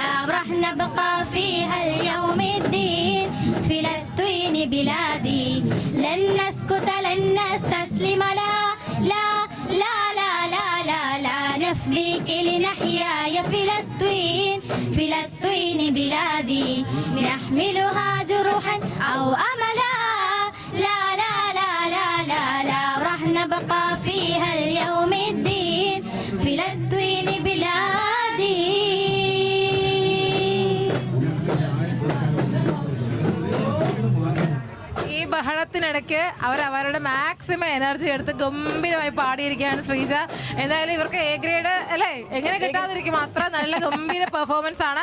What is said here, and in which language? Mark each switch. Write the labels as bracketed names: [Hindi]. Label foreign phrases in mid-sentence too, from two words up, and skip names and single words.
[Arabic] راح نبقى فيها اليوم الدين فلسطين بلادي لن نسكت لن نستسلم لا لا لا لا لا لا لا نفديك لنحيا يا فلسطين فلسطين بلادي نحملها جروحا أو أملا لا لا لا لا لا لا راح نبقى فيها اليوم الدين فلسطين بلادي. [Malayalam] ഈ ബഹളത്തിനിടയ്ക്ക് അവരവരുടെ [English] maximum energy [Malayalam] എടുത്ത് ഗംഭീരമായി പാടിയിരിക്കുകയാണ് ശ്രീജ. എന്തായാലും ഇവർക്ക് [English] A grade [Malayalam] അല്ലേ, എങ്ങനെ കിട്ടാതിരിക്കും, അത്ര നല്ല ഗംഭീര പെർഫോമൻസ് ആണ്.